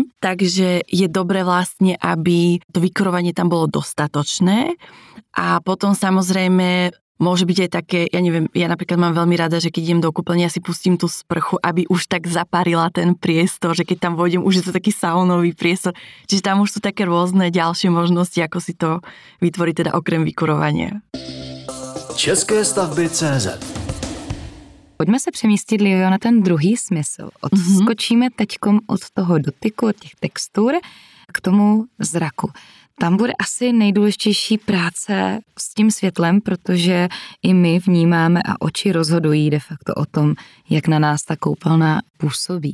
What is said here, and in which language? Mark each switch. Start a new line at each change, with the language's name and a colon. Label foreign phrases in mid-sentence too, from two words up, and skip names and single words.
Slovak: Takže je dobre vlastne, aby to vykurovanie tam bolo dostatočné a potom samozrejme môže byť aj také, ja neviem, ja napríklad mám veľmi rada, že keď idem do kúpeľne, ja si pustím tú sprchu, aby už tak zaparila ten priestor, že keď tam vojdem, už je to taký saunový priestor. Čiže tam už sú také rôzne ďalšie možnosti, ako si to vytvoriť teda okrem vykurovania.
Czech: České stavby.cz. Pojďme se přemístit, Lio, na ten druhý smysl. Odskočíme teďkom od toho dotyku, od těch textur k tomu zraku. Tam bude asi nejdůležitější práce s tím světlem, protože i my vnímáme a oči rozhodují de facto o tom, jak na nás ta koupelna působí.